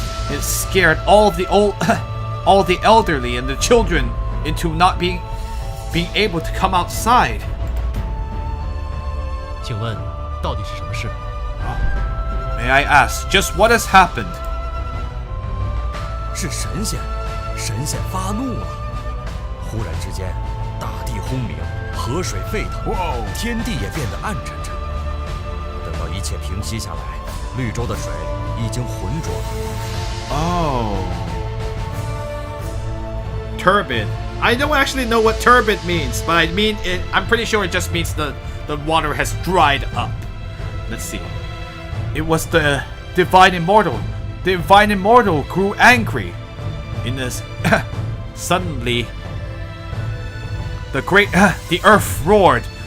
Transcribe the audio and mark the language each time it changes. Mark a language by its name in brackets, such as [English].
[English] It scared all the elderly and the children into not being able to come outside. [Chinese] 请问，到底是什么事？ [English] May I ask, just what has happened? [Chinese] 是神仙发怒了。忽然之间，大地轰鸣，河水沸腾，天地也变得暗沉沉。等到一切平息下来，绿洲的水已经浑浊了。 [English] Oh. Turbid. I don't actually know what turbid means, but I'm pretty sure it just means the water has dried up. Let's see. It was the divine immortal. The divine immortal grew angry. In this, suddenly, the earth roared.